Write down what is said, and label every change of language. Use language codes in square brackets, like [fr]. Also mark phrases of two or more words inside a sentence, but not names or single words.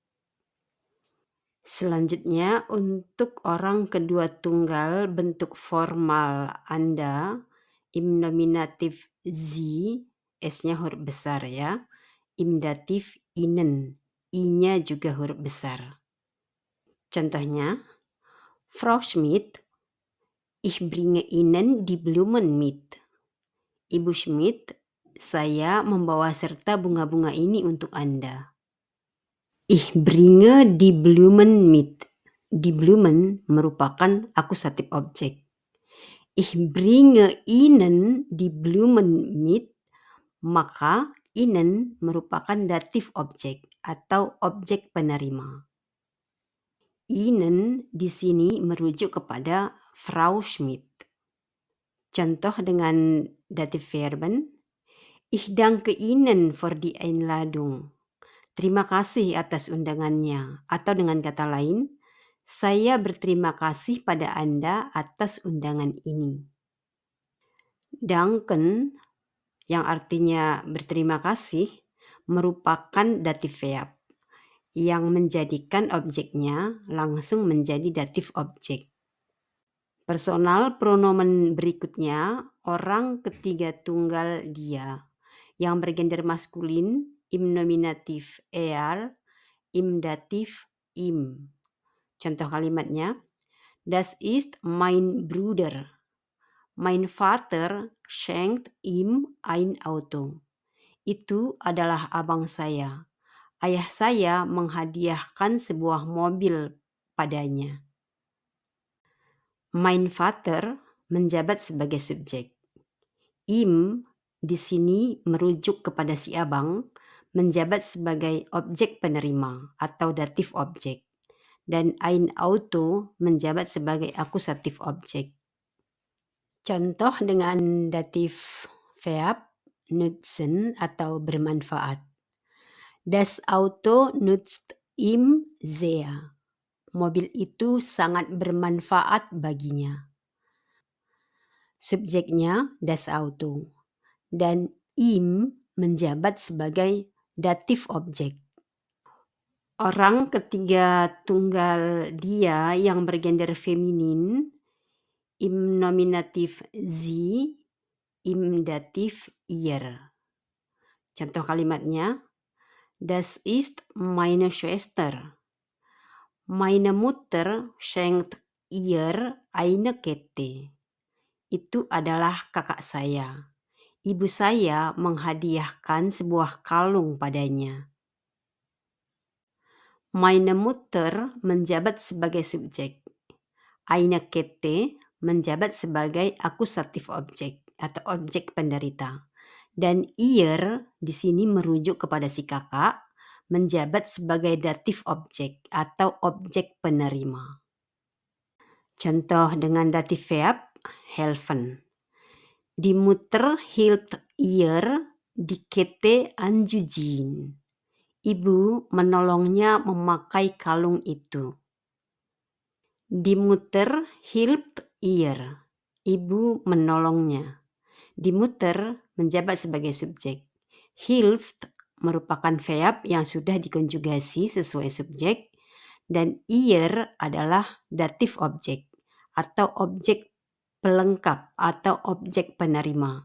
[id] Selanjutnya, untuk orang kedua tunggal bentuk formal Anda, [de] im nominatif Sie, [id] S-nya huruf besar ya, [de] im datif Ihnen, [id] I-nya juga huruf besar. Contohnya, [de] Frau Schmidt, ich bringe Ihnen die Blumen mit. [id] Ibu Schmidt, saya membawa serta bunga-bunga ini untuk Anda. [de] Ich bringe die Blumen mit. Die Blumen [id] merupakan akusatif objek. [de] Ich bringe Ihnen die Blumen mit, [id] maka Ihnen merupakan datif objek atau objek penerima. Ihnen di sini merujuk kepada Frau Schmidt. Contoh dengan [de] datif verben, ich danke Ihnen für die Einladung. [id] Terima kasih atas undangannya. Atau dengan kata lain, saya berterima kasih pada Anda atas undangan ini. Danken, yang artinya berterima kasih, merupakan datif verb yang menjadikan objeknya langsung menjadi datif objek. Personal pronomen berikutnya, orang ketiga tunggal dia, yang bergender maskulin, [de] im nominatif er, im datif im. [id] Contoh kalimatnya, [de] das ist mein Bruder. Mein Vater schenkt ihm ein Auto. [id] Itu adalah abang saya. Ayah saya menghadiahkan sebuah mobil padanya. [de] Mein Vater [id] menjabat sebagai subjek. Im di sini merujuk kepada si abang, menjabat sebagai objek penerima atau datif objek. Dan [de] ein Auto [id] menjabat sebagai akusatif objek. Contoh dengan datif verb nutzen atau bermanfaat. [de] Das Auto nutzt ihm sehr. [id] Mobil itu sangat bermanfaat baginya. Subjeknya [de] das Auto [id] dan ihm menjabat sebagai datif objek. Orang ketiga tunggal dia yang bergender feminin, [de] im nominatif sie, im datif ihr. [id] Contoh kalimatnya, [de] das ist meine Schwester. Meine Mutter schenkt ihr eine Kette. [id] Itu adalah kakak saya. Ibu saya menghadiahkan sebuah kalung padanya. [de] Meine Mutter [id] menjabat sebagai subjek. [de] Eine Kette [id] menjabat sebagai akusatif objek atau objek penderita. Dan ihr di sini merujuk kepada si kakak, menjabat sebagai datif objek atau objek penerima. Contoh dengan datif verb helfen. [de] Die Mutter hielp ihr die Kette anzuziehen. [id] Ibu menolongnya memakai kalung itu. [de] Die Mutter hielp ihr. [id] Ibu menolongnya. [de] Die Mutter [id] menjabat sebagai subjek. Hilft merupakan verb yang sudah dikonjugasi sesuai subjek. Dan ihr adalah datif objek atau objek pelengkap atau objek penerima.